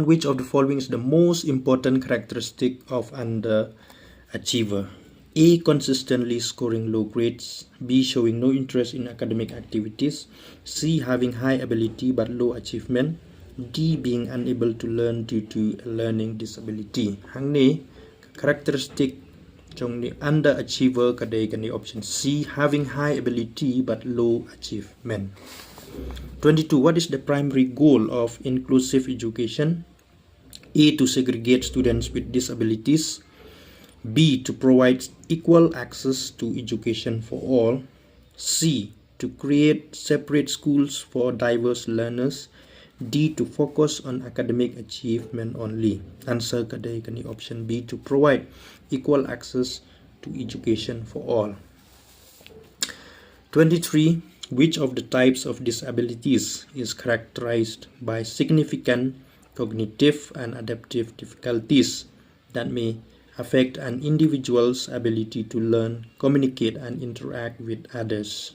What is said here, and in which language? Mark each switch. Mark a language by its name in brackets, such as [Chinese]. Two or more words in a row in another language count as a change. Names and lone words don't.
[English] Which of the following is the most important characteristic of underachiever? A. Consistently scoring low grades, B. Showing no interest in academic activities, C. Having high ability but low achievement, D. Being unable to learn due to a learning disability. [Khasi] Hang ni characteristic trong ni underachiever kadai kani option C. [English] Having high ability but low achievement. 22. What is the primary goal of inclusive education? A. To segregate students with disabilities, B. To provide equal access to education for all, C. To create separate schools for diverse learners, D. To focus on academic achievement only. [Khasi] Answer kadai kani option B. [English] To provide equal access to education for all. 23. Which of the types of disabilities is characterized by significant cognitive and adaptive difficulties that may affect an individual's ability to learn, communicate, and interact with others?